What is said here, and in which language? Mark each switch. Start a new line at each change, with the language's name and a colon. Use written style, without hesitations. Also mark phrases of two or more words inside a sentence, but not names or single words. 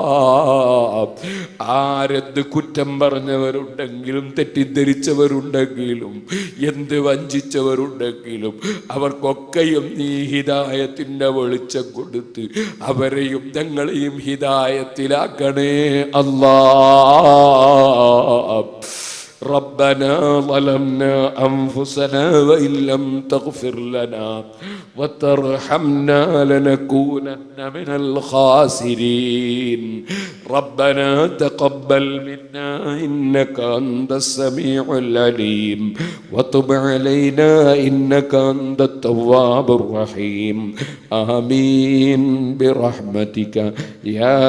Malayalam: ആരെന്ത് കുറ്റം പറഞ്ഞവരുണ്ടെങ്കിലും, തെറ്റിദ്ധരിച്ചവരുണ്ടെങ്കിലും, എന്ത് വഞ്ചിച്ചവരുണ്ടെങ്കിലും അവർക്കൊക്കെയും നീ ഹിദായത്തിന്റെ വെളിച്ചം കൊടുത്ത് അവരെയും ഞങ്ങളെയും ഹിദായത്തിലാക്കണേ അല്ലാഹ്.
Arabic: ربنا ظلمنا أنفسنا وإن لم تغفر لنا وترحمنا لنكونن من الخاسرين ربنا تقبل منا إنك أنت السميع العليم وتب علينا إنك أنت التواب الرحيم آمين برحمتك يا